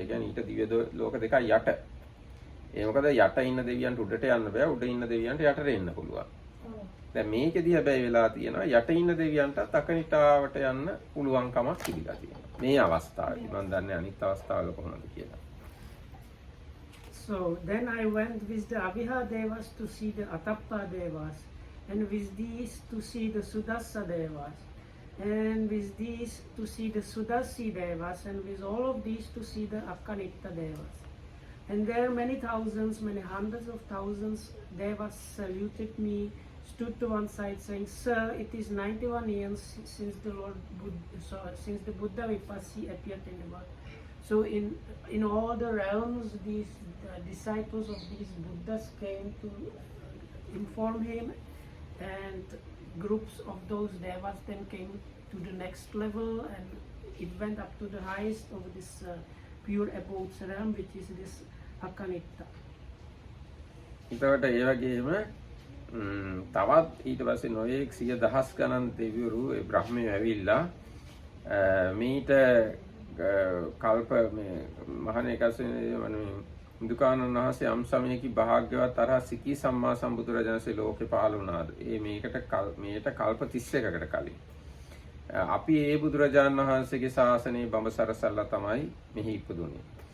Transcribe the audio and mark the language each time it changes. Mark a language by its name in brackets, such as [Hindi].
[Sinhala] ඒ කියන්නේ ඊට දිව්‍ය ලෝක දෙකක් යට. ඒ මොකද යට ඉන්න දෙවියන්ට උඩට යන්න බෑ, උඩ ඉන්න දෙවියන්ට යටට එන්න පුළුවන්. දැන් මේකෙදී හැබැයි වෙලා තියෙනවා යට ඉන්න දෙවියන්ටත් අකනිටාවට යන්න පුළුවන් කමක් තිබිලා තියෙනවා. මේ අවස්ථාවේ මම දන්නේ අනිත් අවස්ථාවල කොහොමද කියලා. [English] So then I went with the Aviha Devas to see the Atappa Devas, and with these to see the Sudassa Devas, and with these to see the Sudassi Devas, and with all of these to see the Akanitta Devas. And there many thousands, many hundreds of thousands Devas saluted me, stood to one side saying, "Sir, it is 91 years since the since the Buddha Vipassy appeared in the world." So in all the realms, these disciples of these Buddhas came to inform him, and groups of those Devas then came to the next level, and it went up to the highest of this pure abodes realm, which is this Akanitta. [Sinhala] එතකොට ඒ වගේම තවත් ඊට පස්සේ නොයේක් 100,000 ගණන් දෙවිවරු ඒ බ්‍රහ්මයෝ ඇවිල්ලා මීට කල්ප මේ මහාන එකසේ දුකානන් වහන්සේ යම් සමයක භාග්‍යවත් අරහ සිකී සම්මා සම්බුදුරජාණන්සේ ලෝකේ පහළ වුණාද ඒ මේට කල්ප 31කට කලින් අපි ඒ බුදුරජාණන් වහන්සේගේ ශාසනයේ බඹසරසල්ලා තමයි මෙහි ඉපදුනේ.